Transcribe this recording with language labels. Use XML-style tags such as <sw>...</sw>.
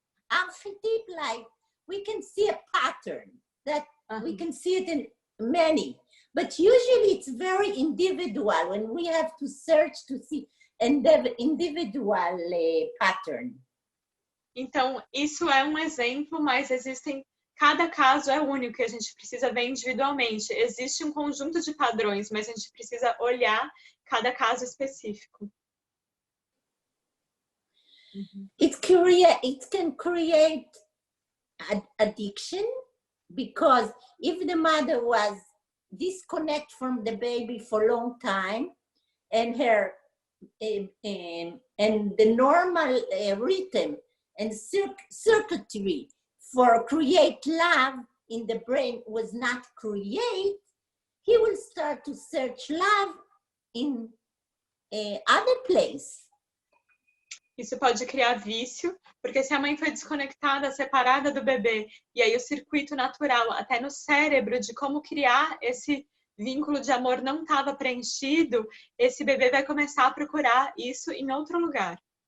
<en>Archetype, like we can see a pattern that we can see it in many. But usually it's very individual when we have to search to see an individual pattern.</en> <pt>Então, isso é um exemplo, mas existem cada caso é único e a gente precisa ver individualmente. Existe um conjunto de padrões, mas a gente precisa olhar cada caso específico.</pt> <en>It can create addiction, because if the mother was disconnected from the baby for a long time, and her and the normal rhythm and circuitry for create love in the brain was not create, he will start to search love in other place.</en> <pt>Isso pode criar vício, porque se a mãe foi desconectada, separada do bebê, e aí o circuito natural, até no cérebro, de como criar esse vínculo de amor não estava preenchido, esse bebê vai começar a procurar isso em outro lugar.</pt>